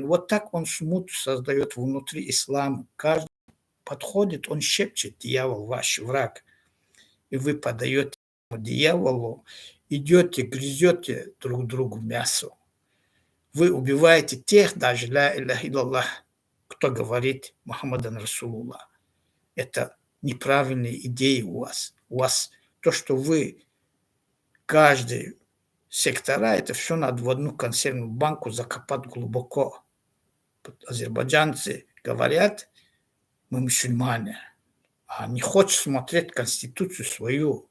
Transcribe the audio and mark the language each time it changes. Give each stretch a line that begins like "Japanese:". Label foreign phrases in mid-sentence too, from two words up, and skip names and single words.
Russian: Вот так он смуту создает внутри ислама. Каждый подходит, он шепчет, дьявол ваш враг. И вы подаете дьяволу, идете, грызете друг другу мясо. Вы убиваете тех, даже
Arabic: لا إله إلا الله,
Russian: кто говорит
Arabic: محمدا رسول الله.
Russian: Это неправильные идеи у вас. У вас то, что вы каждый сектора, это все надо в одну консервную банку закопать глубоко. Азербайджанцы говорят, мы мусульмане, а не хочет смотреть конституцию свою.